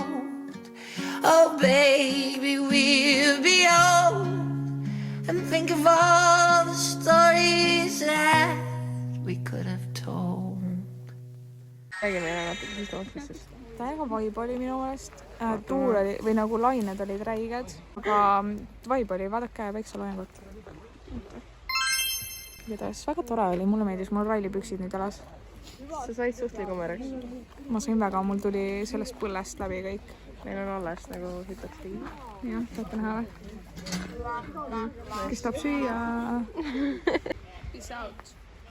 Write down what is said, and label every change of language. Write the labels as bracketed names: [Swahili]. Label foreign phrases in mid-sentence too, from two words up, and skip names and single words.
[English] Oh, baby, we'll be old. And think of all the stories that we could have told. [Estonian] Räägime enam natuke siis tootmisest. Täiega vibe oli minu meelest. Tuul oli, või nagu lained olid räiged. Aga vibe oli, vaadake päikseloojangut. Igatahes väga tore oli, mulle meeldis, mul rallipüksid nüüd jalas. Sa said suht liigumereks. Ma sain väga, mul tuli sellest põllest läbi kõik. Meil on alles nagu hitaks tegi. Jah, tahate näha või? Kes tahab süüa? [English] Peace out.